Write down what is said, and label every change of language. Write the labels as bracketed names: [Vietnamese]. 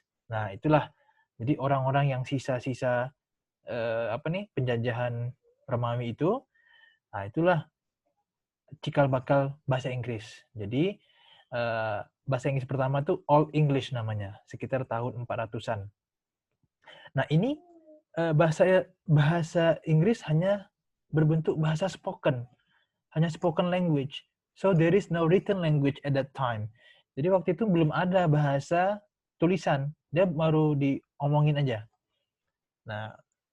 [Indonesian] Nah, itulah jadi orang-orang yang sisa-sisa penjajahan Romawi itu, nah itulah cikal bakal bahasa Inggris. Jadi bahasa Inggris pertama itu Old English namanya, sekitar tahun 400-an. Nah, ini bahasa Inggris hanya berbentuk bahasa spoken, hanya [English] spoken language. So there is no written language at that time. [Indonesian] Jadi waktu itu belum ada bahasa tulisan, dia baru diomongin aja. Nah,